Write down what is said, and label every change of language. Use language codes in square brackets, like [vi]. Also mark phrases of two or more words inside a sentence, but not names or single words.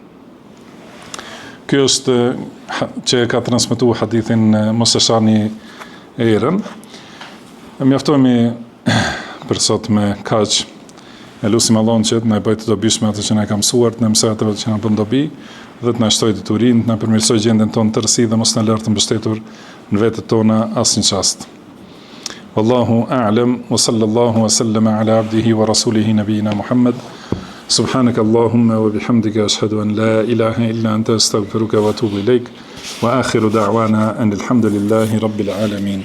[sq] Ky është që ka transmetuar hadithin mos e shani erën. Mjaftohemi për sot me kaq. E lusim Allahun që na bëjë të dobishme atë që na ka mësuar, të na mësoj atë që na bën dobi, dhe të na shtojë diturinë, të na përmirësoj gjendjen tonë tërësi dhe mos na lërë të mbështetur në vetët tona asnjë çast. [ar] والله أعلم وصلى الله وسلم على عبده ورسوله نبينا محمد. سبحانك اللهم وبحمدك أشهد أن لا إله إلا أنت أستغفرك وأتوب إليك وآخر دعوانا أن الحمد لله رب العالمين.